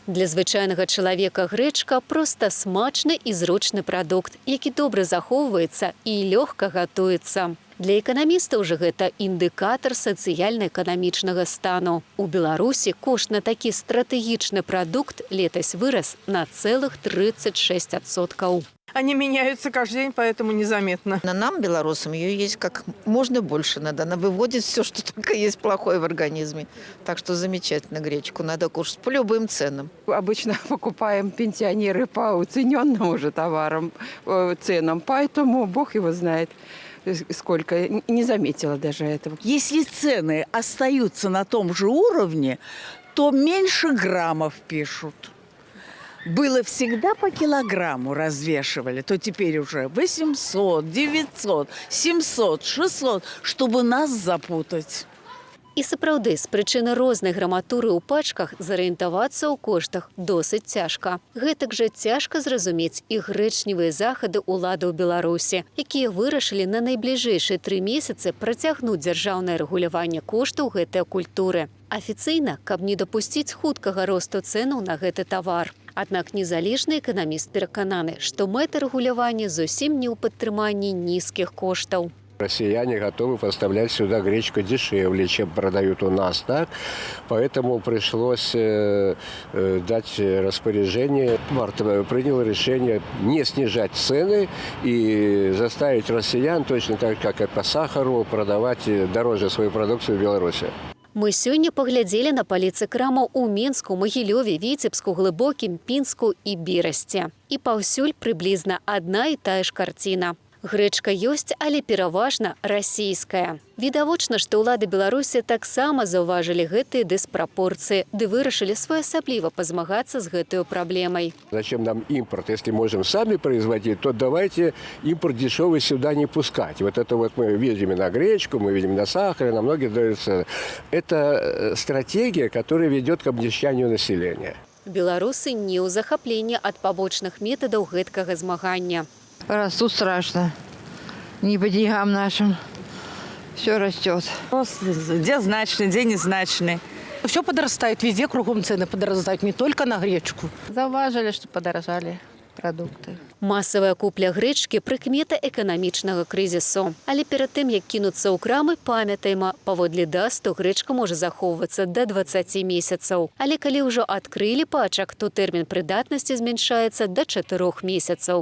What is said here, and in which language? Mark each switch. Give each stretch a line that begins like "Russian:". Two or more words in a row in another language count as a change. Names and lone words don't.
Belarusian: Для звычайнага чалавека грэчка проста смачны і зручны прадукт, які добра захоўваецца і лёгка гатуецца. Для эканамістаў жа гэта індыкатар сацыяльна-эканамічнага стану. У Беларусі кошт на такі стратэгічны прадукт летась вырас на цэлых 36%.
Russian: Они меняются каждый день, поэтому незаметно. Нам, белорусам, ее есть как можно больше надо. Она выводит все, что только есть плохое в организме. Так что замечательно гречку надо кушать по любым ценам. Обычно покупаем пенсионеры по уцененным уже товарам, ценам, поэтому Бог его знает. Сколько, не заметила даже этого. Если цены остаются на том же уровне, то меньше граммов пишут. Было всегда по килограмму развешивали, то теперь уже 800, 900, 700, 600, чтобы нас запутать.
Belarusian: І сапраўды, з прычыны рознай граматуры ў пачках зарыентавацца ў коштах досыць цяжка. Гэтак жа цяжка зразумець і грэчневыя захады ўладаў Беларусі, якія вырашылі на найбліжэйшыя 3 месяцы працягнуць дзяржаўнае рэгуляванне коштаў гэтай культуры. Афіцыйна, каб не дапусціць хуткага росту цэнаў на гэты тавар. Аднак незалежны эканаміст перакананы, што мэта рэгулявання зусім не ў падтрыманні нізкіх коштаў.
Russian: Россияне готовы поставлять сюда гречку дешевле, чем продают у нас, так? Поэтому пришлось дать распоряжение. Март принял решение не снижать цены и заставить россиян, точно так, как и по сахару, продавать дороже свою продукцию в Беларуси.
Belarusian: Мы сёння паглядзелі на паліцы крамаў у Мінску, Магілёве, Віцебску, Глыбокім, Пінску і Берасці. І паўсюль прыблізна адна і тая ж карціна. Грэчка ёсць, але пераважна расійская. Відавочна, што ўлады Беларусі таксама заўважылі гэтыя дыспрапорцыі, ды вырашылі своеасабліва пазмагацца з гэтай праблемай.
Russian: Зачем нам импорт? Если можем сами производить, то давайте импорт дешевый сюда не пускать. Вот это вот мы видим на гречку, мы видим на сахар, на многие даются. Это стратегия, которая ведет к обнищанию населения.
Belarusian: Беларусы не ў захапленні ад пабочных метадаў гэткага змагання.
Russian: Растут страшно. Не по деньгам нашим. Все растет. Рост где значный, где незначный. Все подрастает, везде кругом цены подрастают, не только на гречку. Зауважили, что подорожали продукты.
Belarusian: Масавая купля грэчкі – прыкмета эканамічнага крызісу. Але перад тым, як кінуцца ў крамы, памятайма, паводле дасту грэчка можа захоўвацца да 20 месяцаў. Але калі ўжо адкрылі пачак, то тэрмін прыдатнасці зменшаецца да 4 месяцаў.